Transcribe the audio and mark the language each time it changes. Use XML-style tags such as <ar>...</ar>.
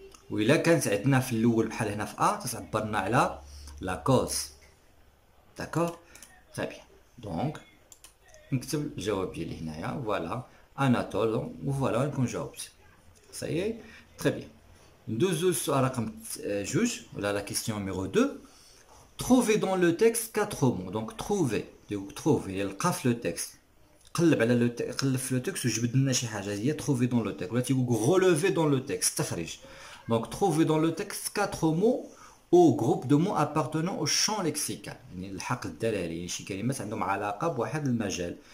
<ar>وإلا كانت عندنا في الاول بحال هنا في ا تعبرنا على لا كوز. داكوغ. تري بيان. دونك نكتب الجواب ديالي هنايا فوالا اناتول وفوالا نكون جاوبت. صايي. تري بيان. ندوزو للسؤال رقم جوج ولا لا كيسيون نيميرو 2.</ar> <fr>trouver dans le texte 4 mots.</fr> <ar>donc trouver يلقى في لو تكست. قلب على قلب في لو تكست وجبد لنا شي حاجه هي</ar> <fr>trouver dans le texte</fr> <ar>ولا تيقول relever dans le texte تخرج.</ar> <fr>donc trouver dans le texte 4 mots او جروب دو مو ابارتونون او شون ليكسيكال.</fr> <ar>يعني الحقل الدلالي يعني شي كلمات عندهم علاقه بواحد المجال.</ar>